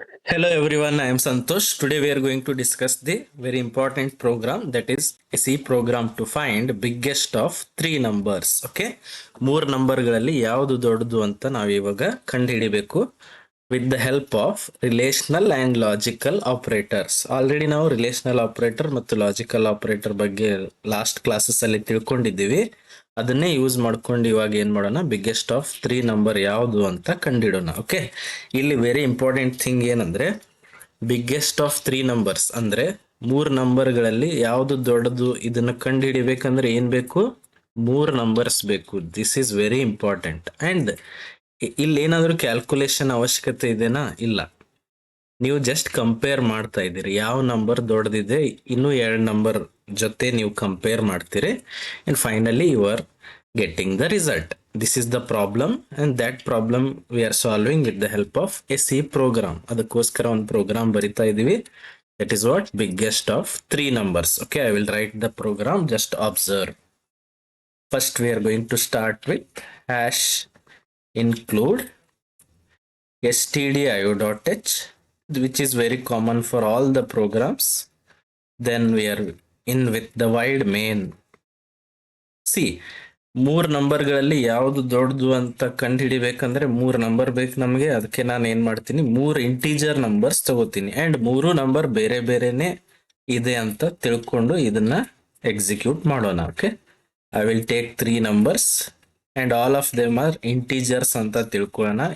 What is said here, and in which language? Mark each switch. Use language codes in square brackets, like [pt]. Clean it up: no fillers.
[en] Hello everyone, I am Santosh. Today we are going to discuss the very important program, that is a C program to find biggest of three numbers. [kn] Okay, ಮೂರ್ ನಂಬರ್ಗಳಲ್ಲಿ ಯಾವುದು ದೊಡ್ಡದು ಅಂತ ನಾವು ಇವಾಗ ಕಂಡುಹಿಡಿಬೇಕು [en] with the help of relational and logical operators. [kn] Already ನಾವು relational operator ಮತ್ತು logical operator ಬಗ್ಗೆ ಲಾಸ್ಟ್ ಕ್ಲಾಸಸ್ ಅಲ್ಲಿ ತಿಳ್ಕೊಂಡಿದ್ದೀವಿ. ಅದನ್ನೇ ಯೂಸ್ ಮಾಡ್ಕೊಂಡು ಇವಾಗ ಏನ್ ಮಾಡೋಣ, ಬಿಗ್ಗೆಸ್ಟ್ ಆಫ್ ತ್ರೀ ನಂಬರ್ ಯಾವುದು ಅಂತ ಕಂಡಿಡೋಣ. ಓಕೆ, ಇಲ್ಲಿ [en] very important thing [kn] ಏನಂದ್ರೆ, ಬಿಗ್ಗೆಸ್ಟ್ ಆಫ್ ತ್ರೀ ನಂಬರ್ಸ್ ಅಂದ್ರೆ ಮೂರ್ ನಂಬರ್ಗಳಲ್ಲಿ ಯಾವುದು ದೊಡ್ಡದು, ಇದನ್ನ ಕಂಡುಹಿಡಿಬೇಕಂದ್ರೆ ಏನ್ ಬೇಕು, ಮೂರ್ ನಂಬರ್ಸ್ ಬೇಕು. [en] This is very important. [kn] And ಇಲ್ಲಿ ಏನಾದರೂ ಕ್ಯಾಲ್ಕುಲೇಷನ್ ಅವಶ್ಯಕತೆ ಇದೆನಾ? ಇಲ್ಲ. ನೀವು ಜಸ್ಟ್ ಕಂಪೇರ್ ಮಾಡ್ತಾ ಇದ್ದೀರಿ, ಯಾವ ನಂಬರ್ ದೊಡ್ಡದಿದೆ, ಇನ್ನೂ ಎರಡು ನಂಬರ್ ಜೊತೆ ನೀವು ಕಂಪೇರ್ ಮಾಡ್ತೀರಿ, [en] And finally you are getting the result. This is the problem, and that problem we are solving with the help of a C program. [kn] ಅದಕ್ಕೋಸ್ಕರ ಒಂದು ಪ್ರೋಗ್ರಾಮ್ ಬರಿತಾ ಇದೀವಿ. [en] That is what biggest of three numbers. Okay, I will write the program, just observe. First we are going to start with hash include stdio.h, which is very common for all the programs. Then we are in with the wide main. [kn] See, ಮೂರ್ ನಂಬರ್ಗಳಲ್ಲಿ ಯಾವುದು ದೊಡ್ಡದು ಅಂತ ಕಂಡುಹಿಡಿಬೇಕಂದ್ರೆ ಮೂರ್ number ಬೇಕು ನಮಗೆ. ಅದಕ್ಕೆ ನಾನು ಏನ್ ಮಾಡ್ತೀನಿ, ಮೂರ್ ಇಂಟೀಜರ್ ನಂಬರ್ಸ್ ತಗೋತೀನಿ, ಅಂಡ್ ಮೂರು ನಂಬರ್ ಬೇರೆ ಬೇರೆನೆ ಇದೆ ಅಂತ ತಿಳ್ಕೊಂಡು ಇದನ್ನ ಎಕ್ಸಿಕ್ಯೂಟ್ ಮಾಡೋಣ. [en] okay, I will take three numbers and all of them are integers [kn] ಅಂತ ತಿಳ್ಕೊಳ್ಳೋಣ.